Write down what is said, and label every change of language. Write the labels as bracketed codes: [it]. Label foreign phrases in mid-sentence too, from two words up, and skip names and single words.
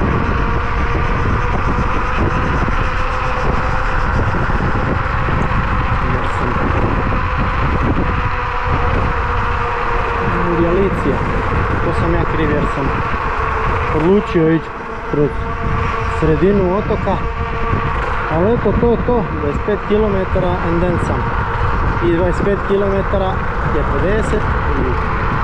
[hr] Galicija. To sam ja kriv jer sam odlučio ići kroz sredinu otoka. Ali eto, to je to. 25 km [en] and then some. [hr] I 25 km je 50 i